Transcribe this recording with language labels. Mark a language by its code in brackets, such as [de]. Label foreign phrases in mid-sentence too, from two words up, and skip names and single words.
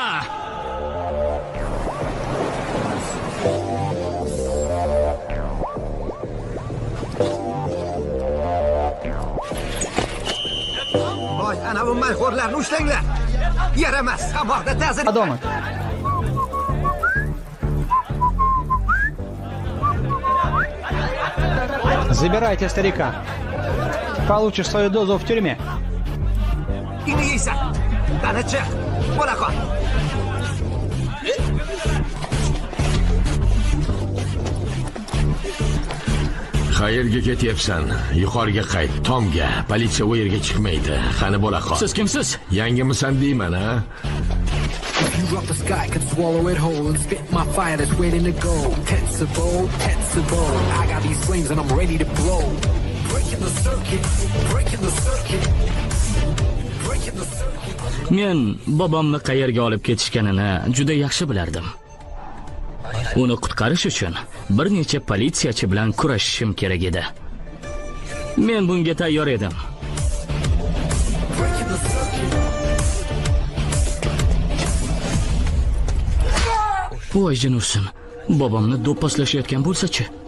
[uz] Voy, ana bu mayxo'rlarni ushlanglar. Yaramas, qamoqda ta'zir. Adomat. [ru] Забирайте старика. Получишь свою дозу в тюрьме. [uz] Ini yeysan. Qani chiq. Bo'la qol. Qayerga ketyapsan? Yuqoriga qayt, Tomga. Politsiya u yerga chiqmaydi. Qani bo'la qol. Siz kimsiz? Yangimisan deyman, ha? [en] You drop the sky, could swallow it whole and spit my fire that's waiting to go. Tensible, tensible. I got these flames and I'm ready to blow. Breaking the circuit, breaking the circuit. Breaking the circuit. [uz] Men bobomni qayerga olib ketishganini juda yaxshi bilardim. Uni qutqarish uchun bir necha politsiyachi bilan kurashishim kerak edi. Men bunga tayyor edim. Voy jinursin, bobomni do'pposlashayotgan bo'lsa-chi?